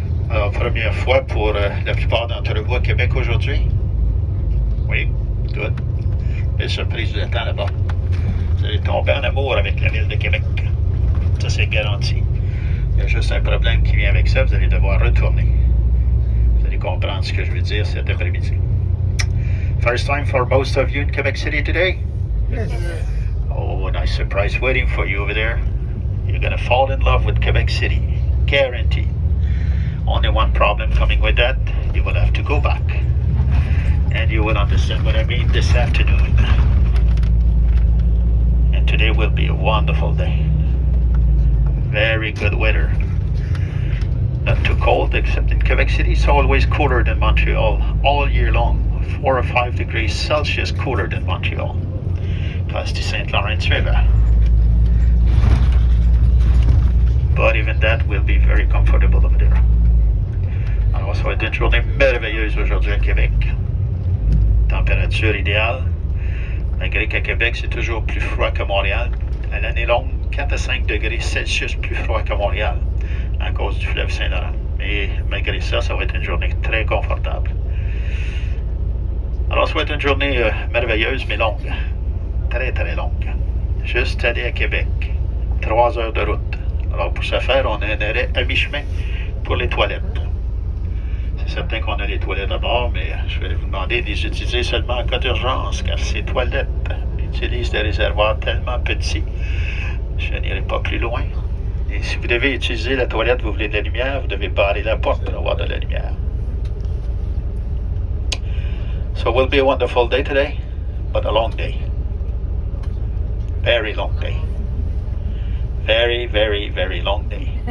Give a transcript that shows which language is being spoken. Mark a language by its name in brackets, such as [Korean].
[French] Alors, première fois pour la plupart d'entre vous à Québec aujourd'hui? Oui, [English] good. [French] Belle surprise vous attend là-bas. Vous allez tomber en amour avec la ville de Québec. Ça, c'est garanti. Il y a juste un problème qui vient avec ça, vous allez devoir retourner. Vous allez comprendre ce que je veux dire cet après-midi. [English] First time for most of you in Quebec City today? Yes. Oh, nice surprise waiting for you over there. You're going to fall in love with Quebec City. Guaranteed. Only one problem coming with that, you will have to go back. And you will understand what I mean this afternoon. And today will be a wonderful day. Very good weather. Not too cold, except in Quebec City, it's always cooler than Montreal all year long. 4 or 5 degrees Celsius cooler than Montreal. Past the St. Lawrence River. But even that will be very comfortable over there. [French] Alors, ça va être une journée merveilleuse aujourd'hui à Québec. Température idéale. Malgré qu'à Québec, c'est toujours plus froid que Montréal. À l'année longue, 4 à 5 degrés Celsius plus froid que Montréal à cause du fleuve Saint-Laurent. Mais malgré ça, ça va être une journée très confortable. Alors, ça va être une journée merveilleuse, mais longue. Très, très longue. Juste aller à Québec. 3 heures de route. Alors, pour ce faire, on a un arrêt à mi-chemin pour les toilettes. C'est certain qu'on a les toilettes à bord, mais je vais vous demander de les utiliser seulement en cas d'urgence, car ces toilettes utilisent des réservoirs tellement petits, je n'irai pas plus loin. Et si vous devez utiliser la toilette, vous voulez de la lumière, vous devez barrer la porte pour avoir de la lumière. [English] So it will be a wonderful day today, but a long day. Very long day. Very, very, very long day.